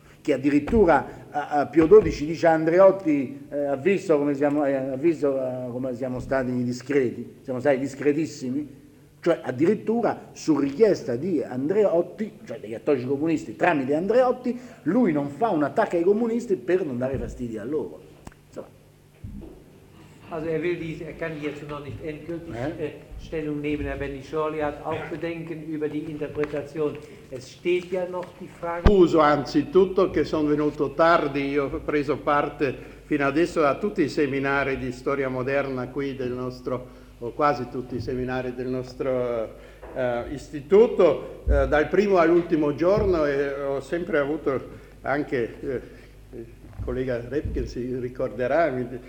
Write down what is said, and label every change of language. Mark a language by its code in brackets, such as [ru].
[it] Che addirittura a Pio XII dice a Andreotti, ha visto come siamo stati discreti, siamo stati discretissimi, cioè addirittura su richiesta di Andreotti, cioè dei cattolici comunisti, tramite Andreotti, lui non fa un attacco ai comunisti per non dare fastidio a loro. [de] Also er will diese, er kann jetzt noch nicht endgültig Stellung nehmen, Herr Benny Schorli hat auch Bedenken über die Interpretation. Es steht ja noch die Frage. [it] Scuso anzitutto che sono venuto tardi, io ho preso parte fino adesso a tutti i seminari di storia moderna qui del nostro, o quasi tutti i seminari del nostro istituto, dal primo all'ultimo giorno, e ho sempre avuto anche, il collega Repkin si ricorderà, me